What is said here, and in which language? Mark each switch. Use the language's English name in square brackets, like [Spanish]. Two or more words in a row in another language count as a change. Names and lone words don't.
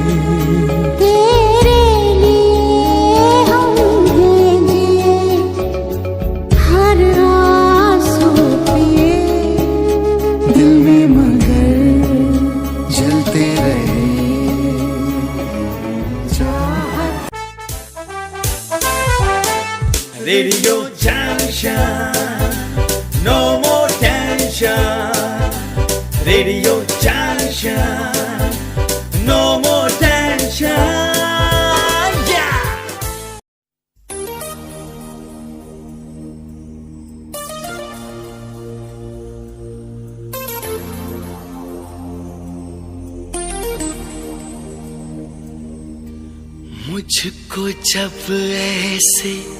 [Hindi] तेरे लिए हम भेजिए हर आंसू पिए, दिल में मगर जलते रहे चाहत। [English] Radio Junction, no more tension. Radio Junction, no more tension. Yeah. [Hindi] मुझको जब ऐसे